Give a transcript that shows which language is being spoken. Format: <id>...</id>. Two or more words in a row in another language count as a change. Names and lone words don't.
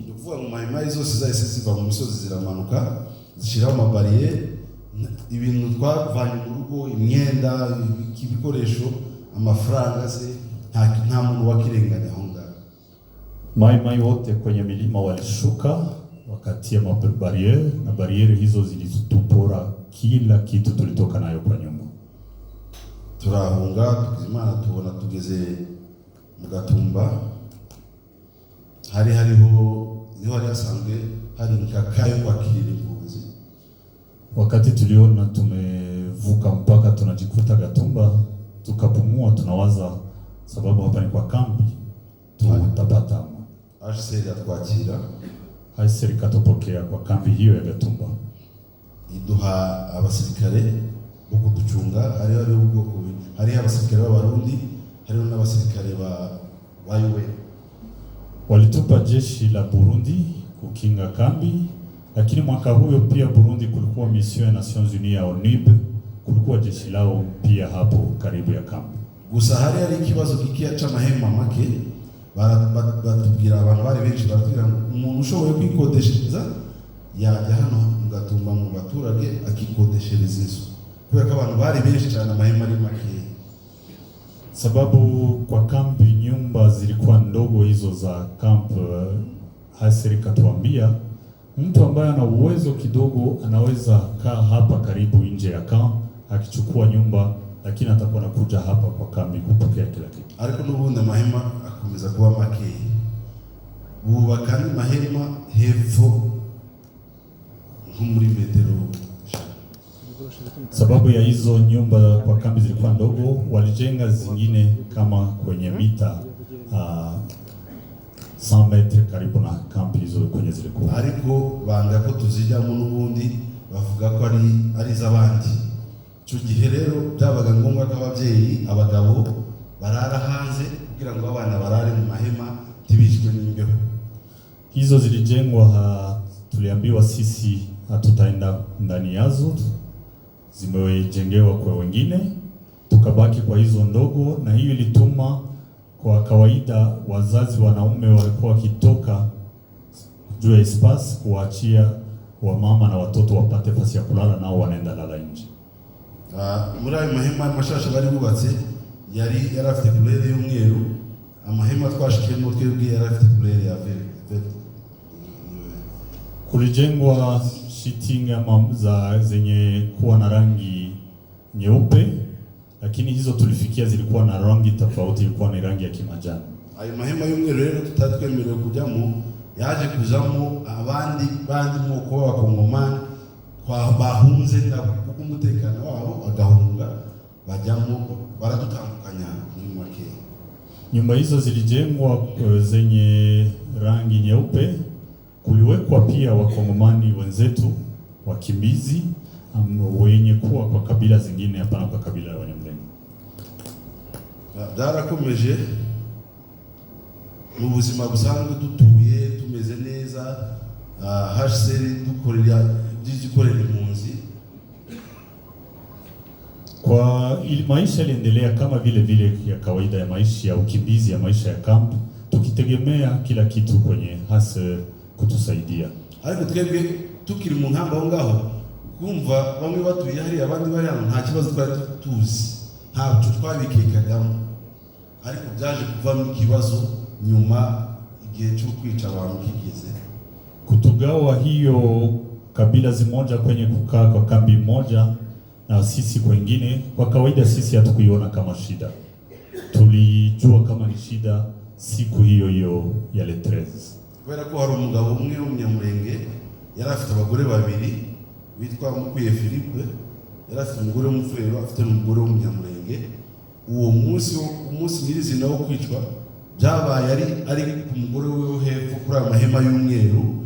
<rw>Kuvuga mu maimai zose zahise ziva mu misozi ziramanuka zishiraho amabariere, ibintu twavanye mu rugo, imyenda, ibikoresho, amafaranga se nta muntu wakirenganya aho ngaho.</rw> <sw>Maimai wote kwenye milima walishuka wakatia mabariere, na bariere hizo zilitupora kila kitu tulitoka nayo kwa nyumba.</sw> <rw>Turahunga tukizimana, tubona tugeze mu Gatumba, hariho niho hari hasanzwe hari nkakayo kwakira impunzi.</rw> <sw>Wakati tuliona tumevuka mpaka tunajikuta Gatumba, tukapumua, tunawaza sababu hapa ni kwa kambi, tutapata</sw> <rw>HCR atwakira,</rw> <sw>HCR ikatupokea kwa kambi hiyo ya Gatumba,</sw> <rw>iduha abasirikare bo kuducunga. Hari abasirikare b'Abarundi, hari n'abasirikare ba UN.</rw> <sw>Walitupa jeshi la Burundi kukinga kambi, lakini mwaka huyo pia Burundi kulikuwa mission ya Nations Unies ya ONUB, kulikuwa jeshi lao pia hapo karibu ya kambi.</sw> <rw>Gusa hari ikibazo kikia c'amahema make, batubwira abantu bari benshi, baratubwira umuntu ushoboye kwikodeshereza yajya hano Gatumba mu baturage akikodeshereza inzu, kubera ko abantu bari benshi cyane, amahema ari make.</rw> <sw>Sababu kwa kambi nyumba zilikuwa ndogo hizo za camp. HCR ikatuambia mtu ambaye ana uwezo kidogo anaweza kaa hapa karibu nje ya camp akichukua nyumba, lakini atakuwa anakuja hapa kwa kambi kupokea kila kitu.</sw> <rw>Ariko n'ubundi amahema akomeza kuba make, bubaka mahema hepfo nko muri metero.</rw> <sw>Sababu ya hizo nyumba kwa kambi zilikuwa ndogo, walijenga zingine kama kwenye mita 100 metre karibu na kambi hizo kwenye zilikuwa.</sw> <rw>Ariko banga ko tuzijyamo n'ubundi bavuga ko ari iz'abandi. Icyo gihe rero byabaga ngombwa ko ababyeyi, abagabo barara hanze kugira ngo abana barare mu mahema tibishwe n'imbeho.</rw> <sw>Hizo zilijengwa, tuliambiwa sisi hatutaenda ndani yazo, zimejengewa kwa wengine, tukabaki kwa hizo ndogo, na hiyo ilituma kwa kawaida wazazi wanaume walikuwa wakitoka juu ya espace kuachia wa mama na watoto wapate nafasi ya kulala, nao wanaenda lala nje.</sw> <rw>Muri ayo mahema mashasha bari bubatse yari afite couleur y'umweru, amahema twashikiyemo twebwe yari afite couleur ya vert.</rw> <sw>Kulijengwa shitingi za zenye kuwa na rangi nyeupe, lakini hizo tulifikia zilikuwa na rangi tofauti, ilikuwa ni rangi ya kimajani.</sw> <rw>Ayo mahema y'umweru rero tutatwemerewe kujyamo, yaje kujamo abandi mwoko w'abakongomani bahunze kuko umutekano wabo agahunga, bajyamo baradutandukanya muri make.</rw> <sw>Nyumba hizo zilijengwa zenye rangi nyeupe. Kuliwekwa pia wakongomani wenzetu wakimbizi wenye kuwa kwa kabila zingine, hapana kwa kabila la Wanyamulenge.</sw> <rw>Byarakomeje mu buzima busanzwe, dutuye tumeze neza. HCR dukorera impunzi.</rw> <sw>Kwa maisha iliendelea kama vile ya kawaida ya maisha ya ukimbizi, ya maisha ya kambi, tukitegemea kila kitu kwenye HCR kutusaidia.</sw> <rw>Ariko twebwe tukiri mu nkamba aho ngaho, kumva bamwe batuye hari abandi bari hano, nta kibazo twari tuzi, ntabwo twabikekagamo. Ariko byaje kuvamo ikibazo nyuma, igihe cyo kwica abantu kigeze.</rw> <sw>Kutugawa hiyo kabila zimoja kwenye kukaa kwa kambi moja na sisi kwengine, kwa kawaida sisi hatukuiona kama shida. Tulijua kama ni shida siku hiyo ya le 13.</sw> <rw>Kubera ko hari umugabo umwe w'umunyamurenge yari afite abagore babiri, witwa Mukwiye Philippe, yari afite umugore w'umufurero, afite n'umugore w'umunyamurenge. Uwo umunsi nyirizina wo kwicwa byabaye ari ku mugore we hepfo kuri amahema y'umweru.</rw>